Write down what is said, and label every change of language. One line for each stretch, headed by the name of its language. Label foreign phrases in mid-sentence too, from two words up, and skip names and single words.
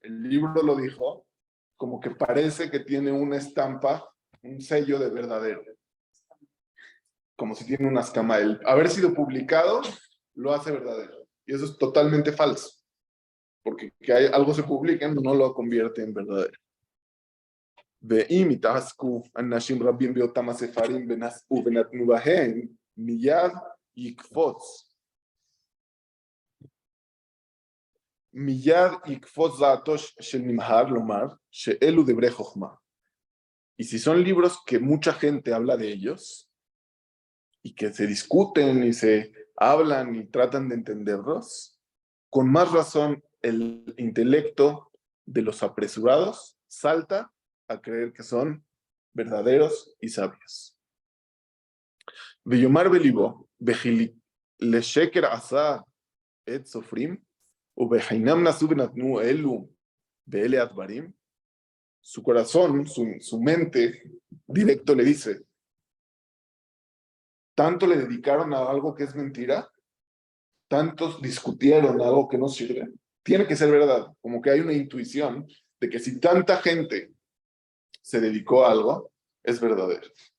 Spanish: El libro lo dijo, como que parece que tiene una estampa, un sello de verdadero. Como si tiene una escama. El haber sido publicado lo hace verdadero. Y eso es totalmente falso. Porque que algo se publique no lo convierte en verdadero.
Hebrew: ואם יתעסקו אנשים רבים באותם הספרים ונתנו בהם, מיד יקפוץ דעתו של נמהר לומר שאלו דברי חוכמה.
Spanish: Y si son libros que mucha gente habla de ellos y que se discuten y se hablan y tratan de entenderlos, con más razón el intelecto de los apresurados salta a creer que son verdaderos y sabios.
Hebrew: ויאמר בלבו, לשקר עשו את ספרים, ובהם נשאו ונתנו אלו בעלי הדברים.
Spanish: Su corazón, su mente directo le dice, tanto le dedicaron a algo que es mentira, tantos discutieron algo que no sirve, tiene que ser verdad. Como que hay una intuición de que si tanta gente se dedicó a algo, es verdadero.